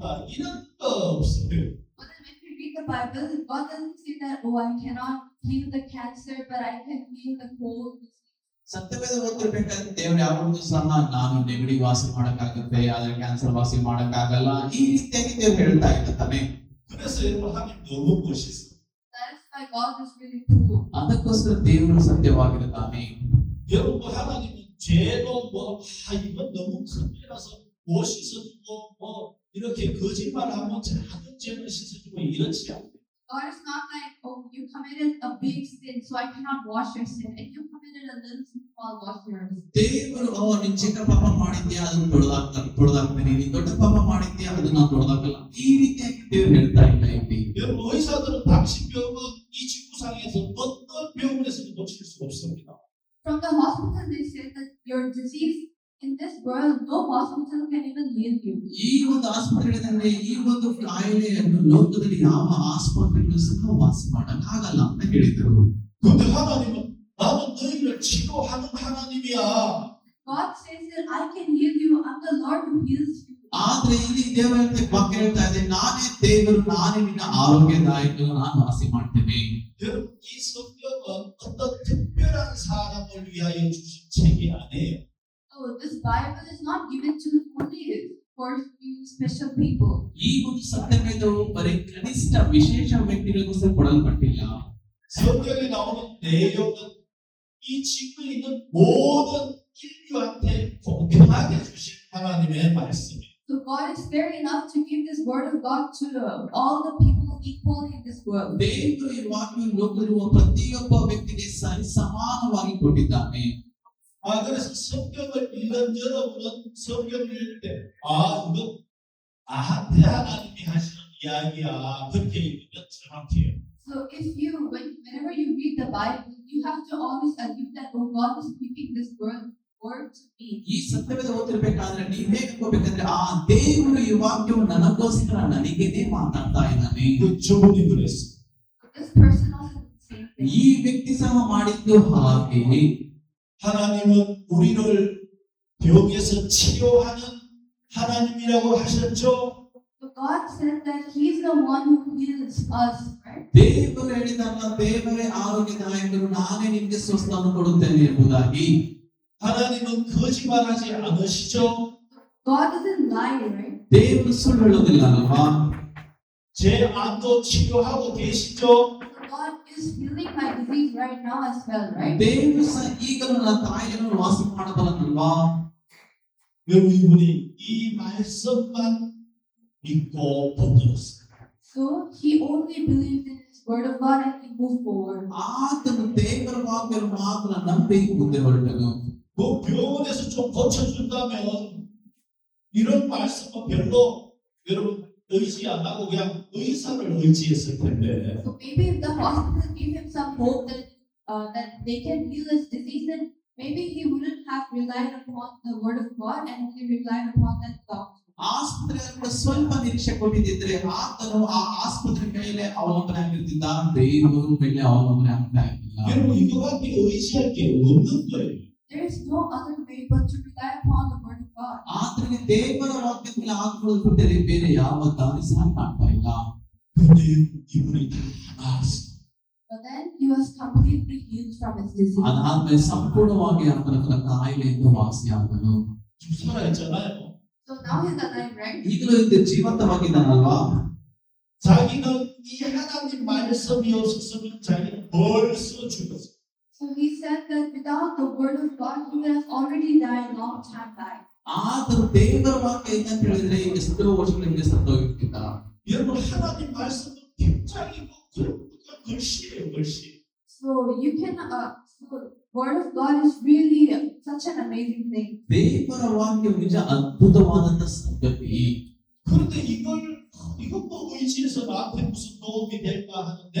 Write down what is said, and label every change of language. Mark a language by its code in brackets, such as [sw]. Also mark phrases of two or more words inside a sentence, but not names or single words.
[ko] 이런 거 없어요. [en] But then when we read the Bible, God doesn't say that, oh, I cannot heal the cancer, but I can heal the cold. [kn] ಸತ್ಯವೇದ ಓದಿರ್ಬೇಕಾದ್ರೆ ದೇವರು ಯಾವಾಗಲೂ ಸಹ ನಾನು ನೆಗಡಿ ವಾಸಿ ಮಾಡಕ್ಕಾಗತ್ತೆ ಆದ್ರೆ ಕ್ಯಾನ್ಸರ್ ವಾಸಿ ಮಾಡಕ್ಕಾಗಲ್ಲ ಈ ರೀತಿಯಾಗಿ ದೇವರು ಹೇಳ್ತಾ ಇರ್ತಾನೆ. [ko] 그래서 여러분 하나님 너무 멋있어요. [en] That is why God is really cool. [kn] ಅದಕ್ಕೋಸ್ಕರ ದೇವರು ಸತ್ಯವಾಗಿರುತ್ತಾನೆ. [ko] 여러분 하나님은 죄도 이건 너무 큰 죄라서 못 씻어주고 이렇게 거짓말하면 작은 죄를 씻어주고 이렇지 않아요. [en] God is not like, oh, you committed a big sin, so I cannot wash your sin, and you committed a little sin, so I'll wash yours. [kn] ದೇವರು ನೀನ್ ಚಿಕ್ಕ ಪಾಪ ಮಾಡಿದ್ಯಾ ಅದನ್ನ ತೊಡೆದಾಕ್ತೀನಿ ನೀನ್ ದೊಡ್ಡ ಪಾಪ ಮಾಡಿದ್ಯಾ ಅದನ್ನ ತೊಡೆದಾಕಲ್ಲ ಈ ರೀತಿಯಾಗಿ ದೇವರು ಹೇಳ್ತಾ ಇಲ್ಲ ಇಲ್ಲಿ. [ko] 여러분 의사들은 당신 병은 이 지구상에서 어떤 병원에서도 고칠 수 없습니다. [en] From the hospital your disease in this world, no hospital can even heal you. [kn] ಈ ಒಂದು ಆಸ್ಪತ್ರೆಗಳಿಂದ ಈ ಒಂದು ಕಾಯಿಲೆಯನ್ನು ಲೋಕದಲ್ಲಿ ಯಾವ ಆಸ್ಪತ್ರೆಗಳು ಸಹ ವಾಸ ಮಾಡಕ್ಕಾಗಲ್ಲ ಅಂತ ಹೇಳಿದರು. [ko] 근데 하나님은 나는 너희를 치료하는 하나님이야. [en] God says that I can heal you. I'm the Lord who heals you. [kn] ಆದ್ರೆ ಇಲ್ಲಿ ದೇವರ ವಾಕ್ಯ ಹೇಳ್ತಾ ಇದೆ, ನಾನೇ ದೇವರು, ನಾನೇ ನಿನ್ನ ಆರೋಗ್ಯದಾಯಕನು, ನಾನು ವಾಸಿ ಮಾಡ್ತೇನೆ. [ko] 여러분 이 성경은 어떤 특별한 사람을 위하여 주신 책이 아니에요. [en] So this Bible is not given to only for few special people. [kn] ಈ ಒಂದು ಸತ್ಯವೇದವು ಬರೀ ಕನಿಷ್ಠ ವಿಶೇಷ ವ್ಯಕ್ತಿಗಳಿಗೋಸ್ಕರ ಕೊಡಲ್ಪಟ್ಟಿಲ್ಲ. [ko] 성경에 나오는 내용은 이 지구에 있는 모든 인류한테 공평하게 주신 하나님의 말씀이에요. [en] So God is fair enough to give this word of God to all the people equally in this world. [kn] ದೇವರು ಈ ವಾಕ್ಯವನ್ನು ಲೋಕದಲ್ಲಿರುವ ಪ್ರತಿಯೊಬ್ಬ ವ್ಯಕ್ತಿಗೆ ಸರಿ ಸಮಾನವಾಗಿ ಕೊಟ್ಟಿದ್ದಾನೆ. [ko] 그래서 성경을 읽는 여러분은 성경을 읽을 때 이거 나한테 하나님이 하시는 이야기야, 그렇게 읽으면 정확해요. [en] So if you, whenever you read the Bible, you have to always assume that God is speaking this word to me. [kn] ಈ ಸತ್ಯವೇದ ಓದಿರ್ಬೇಕಾದ್ರೆ ನೀವ್ ಹೇಗೆ ಅನ್ಕೋಬೇಕಂದ್ರೆ, ಆ ದೇವರು ಈ ವಾಕ್ಯವು ನನಗೋಸ್ಕರ ನನಗೇನೆ ಮಾತಾಡ್ತಾ ಇದ್ದಾನೆ. [ko] 저분이 그랬어. [en] This person also did the same thing. [kn] ಈ ವ್ಯಕ್ತಿ ಸಹ ಮಾಡಿದ್ದು ಹಾಗೆ. [ko] 하나님은 우리를 병에서 치료하는 하나님이라고 하셨죠. [en] So God said that He's the one who heals us, right? [kn] ದೇವರು ಹೇಳಿದಲ್ಲ, ದೇವರೇ ಆರೋಗ್ಯದಾಯಕರು, ನಾನೇ ನಿಮಗೆ ಸ್ವಸ್ಥವನ್ನು ಕೊಡುತ್ತೇನೆ ಎಂಬುದಾಗಿ. [ko] 하나님은 거짓말하지 않으시죠. [en] God doesn't lie, right? [kn] ದೇವರು ಸುಳ್ಳು ಹೇಳೋದಿಲ್ಲ ಅಲ್ವಾ? [ko] 제 암도 치료하고 계시죠. [en] So God is healing my disease right now as well, right? [kn] ದೇವರು ಸಹ ಈಗಲೂ ನನ್ನ ತಾಯಿಯನ್ನು ವಾಸಿ ಮಾಡಬಲ್ಲನಲ್ವಾ? [ko] 여러분 이분이 이 말씀만 믿고 붙들었어요. [en] So He only believed in His word of God and He moved forward. [kn] ಆತನು ದೇವರ ವಾಕ್ಯವನ್ನು ಮಾತ್ರ ನಂಬಿ ಮುಂದೆ ಹೊರಟನು. [ko] 그 병원에서 좀 고쳐준다면 이런 말씀은 별로 여러분 의지 안 하고 그냥 의사를 의지했을 텐데. [en] So maybe if the hospital gave him some hope that they can heal his disease, then maybe he wouldn't have relied upon the word of God and he relied upon that doctor. [kn] ಆಸ್ಪತ್ರೆಯಲ್ಲಿ ಕೂಡ ಸ್ವಲ್ಪ ನಿರೀಕ್ಷೆ ಕೊಟ್ಟಿದ್ದರೆ ಆತನು ಆ ಆಸ್ಪತ್ರೆ ಮೇಲೆ ಅವಲಂಬನೆ ಆಗಿರ್ತಿದ್ದ, ದೇವರ ಮೇಲೆ ಅವಲಂಬನೆ ಆಗ್ತಾ ಇರಲಿಲ್ಲ. [ko] 여러분 이거밖에 의지할 게 없는 거예요. [en] There is no other way but to rely upon the word of God. [kn] ಆತನಿಗೆ ದೇವರ ವಾಕ್ಯದ ಮೇಲೆ ಆತ್ಮಗೊಳ್ಬಿಟ್ಟರೆ ಬೇರೆ ಯಾವ ದಾರಿ ಸಹ ಕಾಣ್ತಾ ಇಲ್ಲ. [ko] 근데 이분이 다 나았어요. [en] But then he was completely healed from his disease. [kn] ಅದಾದ್ಮೇಲೆ ಸಂಪೂರ್ಣವಾಗಿ ಆತನ ಕಾಯಿಲೆಯಿಂದ ವಾಸಿಯಾದನು. [ko] 지금 살아있잖아요. [en] So now he's alive, right? [kn] ಈಗಲೂ ಇದು ಜೀವಂತವಾಗಿದ್ದಾನಲ್ವಾ? [ko] 자기는 이 하나님 말씀이 없었으면 자기는 벌써 죽었어요. [en] So he said that without the word of God, he would have already died long time back. [kn] ಆದರೂ ದೇವರ ವಾಕ್ಯ ಇದೆ ಅಂತ ಹೇಳಿದ್ರೆ ಎಷ್ಟೋ ವರ್ಷಗಳ ಹಿಂದೆ ಸತ್ತೋಗಿರ್ತಿದ್ದ. [ko] 여러분 하나님 말씀은 굉장히 글씨예요, 글씨. [en] So you can, so word of God is really such an amazing thing. [kn] ದೇವರ ವಾಕ್ಯ ನಿಜ ಅದ್ಭುತವಾದಂತ ಸಂಗತಿ. [ko] 그런데 이것도 의지해서 나한테 무슨 도움이 될까 하는데